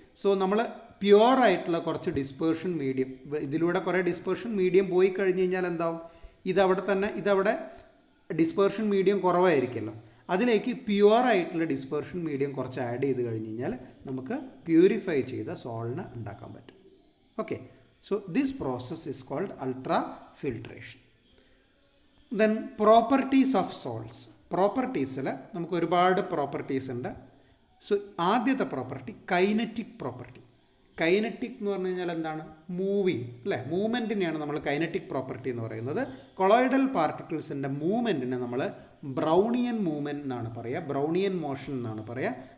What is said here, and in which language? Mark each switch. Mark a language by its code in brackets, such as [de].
[ml] So നമ്മൾ പ്യുവറായിട്ടുള്ള കുറച്ച് dispersion medium, ഇതിലൂടെ കുറേ ഡിസ്പേർഷൻ മീഡിയം പോയി കഴിഞ്ഞ് കഴിഞ്ഞാൽ എന്താവും, ഇതവിടെ ഡിസ്പേർഷൻ മീഡിയം കുറവായിരിക്കുമല്ലോ, അതിലേക്ക് പ്യുവറായിട്ടുള്ള ഡിസ്പേർഷൻ മീഡിയം കുറച്ച് ആഡ് ചെയ്ത് കഴിഞ്ഞ് കഴിഞ്ഞാൽ നമുക്ക് പ്യൂരിഫൈ ചെയ്ത സോളിനെ ഉണ്ടാക്കാൻ പറ്റും. [en] Okay, so this process is called ultrafiltration. Then properties of salts. [ml] പ്രോപ്പർട്ടീസിൽ നമുക്ക് ഒരുപാട് പ്രോപ്പർട്ടീസ് ഉണ്ട്. സോ ആദ്യത്തെ പ്രോപ്പർട്ടി കൈനറ്റിക് പ്രോപ്പർട്ടി. കൈനറ്റിക് എന്ന് പറഞ്ഞു കഴിഞ്ഞാൽ എന്താണ്? മൂവിങ് അല്ലേ? മൂവ്മെൻറ്റിനെയാണ് നമ്മൾ കൈനറ്റിക് പ്രോപ്പർട്ടി എന്ന് പറയുന്നത്. കൊളോയിഡൽ പാർട്ടിക്കിൾസിൻ്റെ മൂവ്മെൻറ്റിനെ നമ്മൾ ബ്രൗണിയൻ മൂവ്മെൻറ്റ് എന്നാണ് പറയുക, ബ്രൗണിയൻ മോഷൻ എന്നാണ് പറയുക.